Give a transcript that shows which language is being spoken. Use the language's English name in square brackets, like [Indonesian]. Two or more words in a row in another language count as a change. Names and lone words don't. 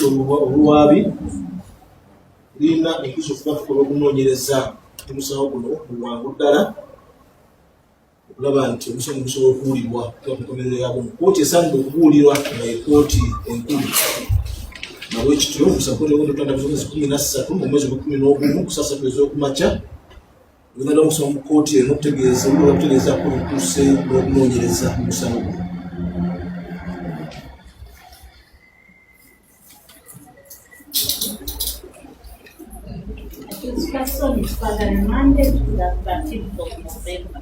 [Ganda] obulwabi lirina enkizo okuba tukola okunoonyereza omusango guno mu bwangu ddala okulaba nti omusango gusobola okuwulirwa tubakukomerero yaabwe mu kooti esaanidde okubuulirwa nga ye kooti enkulu nabwekityo omusakoti ogw'omwezi 13 mu mwezi gwa 11 ku saa 3 ez'okumakya ogenda okusoma mu kooti eno okutegeeza ko entuuse n'okunoonyereza omusango guno. [English] This person is further remanded to the 13th of November.